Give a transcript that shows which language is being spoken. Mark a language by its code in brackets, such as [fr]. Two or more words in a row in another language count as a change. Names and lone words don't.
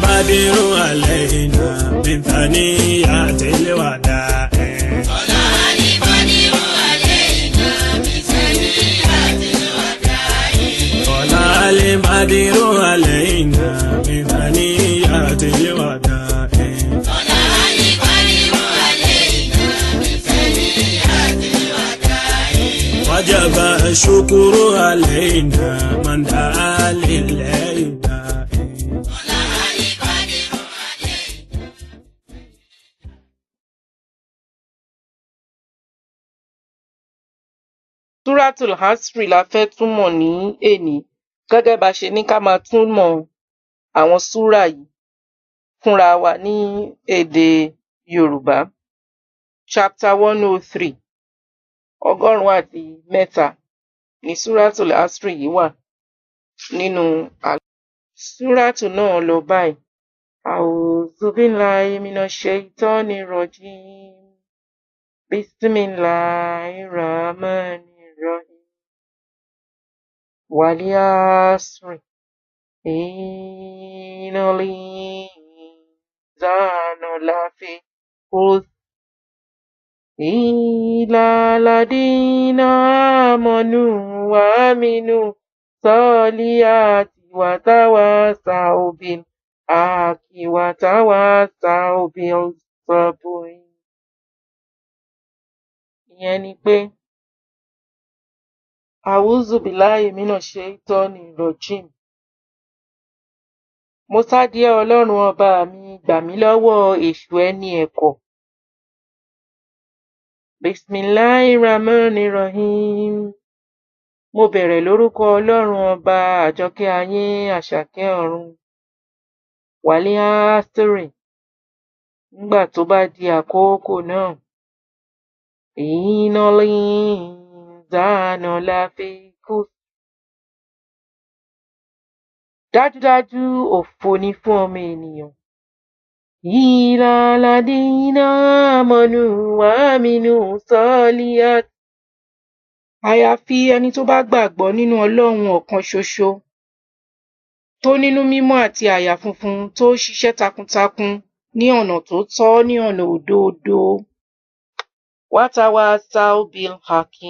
[ar] البدر علينا من ثنيات الوداع طلع البدر علينا من ثنيات الوداع وجب الشكر علينا من دعا لله. [yo] Surat-ul-asr la fẹ́ túmọ̀ ní èní gẹ́gẹ́ bá ṣe ní ká máa túmọ̀ àwọn súrà yìí fúnra wa ní èdè Yorùbá. Chapter 103 103 ni Surat-ul-asr yìí wà nínú súràtù náà lọ báyìí. [ar] أعوذ بالله من الشيطان الرجيم. بسم الله الرحمن الرحيم. والعصر إن الإنسان لفي خسر إلا الذين آمنوا وآمنوا الصالحات وتواصوا بالحق وتواصوا بالصبر. [yo] Ìyẹn ni pé [ar] أعوذ بالله من الشيطان الرجيم. [yo] Mo sádìẹ Ọlọ́run ọba mi, gbà mí lọ́wọ́ èṣù ẹni ẹ̀kọ́. [ar] بسم الله الرحمن الرحيم. [yo] Mo bẹ̀rẹ̀ lórúkọ Ọlọ́run ọba àjọkẹ́ ayé àṣàkẹ́ ọ̀run. [ar] والعصر. [yo] Nígbà tó bá di àkókò náà. [ar] إن الإنسان لفي خسر. [yo] Dájúdájú òfò ni fún ọmọ ènìyàn. [ar] إلا الذين آمنوا وآمنوا الصالحات. [yo] Àyàfi ẹni tó bá gbàgbọ́ nínú Ọlọ́run ọ̀kan ṣoṣo, tó nínú mímọ́ àti àyà funfun, tó ṣiṣẹ́ takuntakun ní ọ̀nà tó tọ́, ní ọ̀nà òdodo. [ar] وتواصوا بالحق.